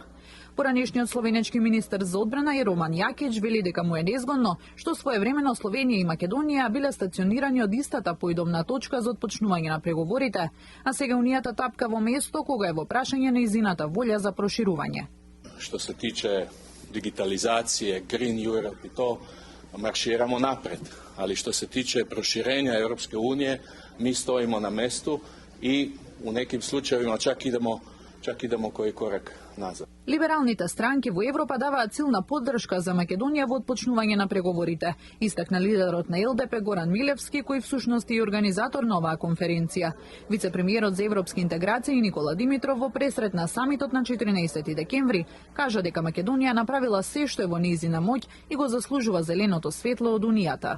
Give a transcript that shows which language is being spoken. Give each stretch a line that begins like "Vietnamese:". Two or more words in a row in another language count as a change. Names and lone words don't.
Macedonian: Поранешниот словенечки министер за одбрана и Роман Јакич вели дека му е незгодно што своевремено Словенија и Македонија биле стационирани од истата поидобна точка за отпочнување на преговорите, а сега унијата тапка во место кога е во прашање нејзината волја за проширување.
Croatian: Што се тиче digitalizacije,
English: Green Europe
Croatian: i to, marširamo napred. Ali što se tiče proširenja Europske unije, mi stojimo na mestu i u nekim slučajevima čak idemo koji korak назад.
Macedonian: Либералните странки во Европа даваат силна поддршка за Македонија во отпочнување на преговорите, истакна лидерот на ЛДП Горан Милевски, кој всушност е и организатор на оваа конференција. Вице-премиерот за европски интеграции Никола Димитров во пресрет на самитот на 14 декември кажа дека Македонија направила се што е во нејзина моќ и го заслужува зеленото светло од унијата.